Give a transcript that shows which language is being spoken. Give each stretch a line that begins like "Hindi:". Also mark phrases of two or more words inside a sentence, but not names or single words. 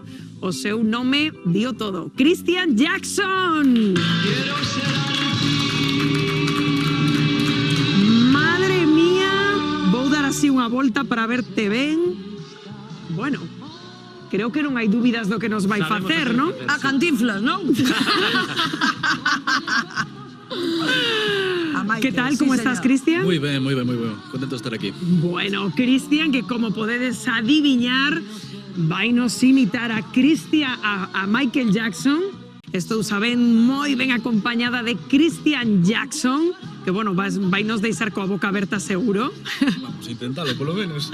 Galician: O seu nome dio todo. Christian Jackson. Madre mía, vou dar así unha volta para verte ben. Bueno, creo que non hai dúbidas do que nos vai facer, non? A Cantinflas, non?
Spanish: ¿Qué tal? ¿Cómo estás, Cristian? Muy bien. Contento de estar aquí. Bueno, Cristian,
Galician: que como podedes adiviñar, vainos imitar a Michael Jackson. Estou sabendo moi ben acompañada de Christian Jackson, que, bueno, vainos deixar coa boca aberta seguro.
Spanish: Vamos a intentarlo, por lo menos.